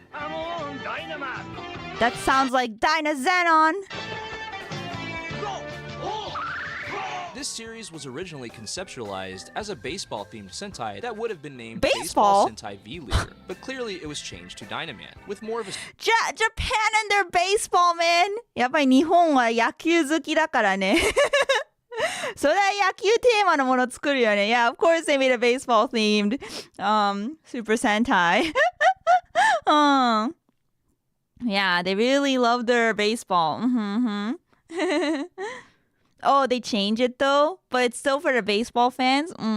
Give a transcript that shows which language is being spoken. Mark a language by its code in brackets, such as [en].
[en] That sounds like Dynazenon. This series was originally conceptualized as a baseball-themed Sentai that would have been named Baseball? Sentai V Leader, but clearly it was changed to Dynaman, with more of a Japan and their baseball, man. [ja] やっぱり日本は野球好きだからね。それは野球テーマのもの作るよね。 [en] Yeah, of course they made a baseball themed Super Sentai. Yeah, they really love their baseball. Oh, they change it though, but it's still for the baseball fans.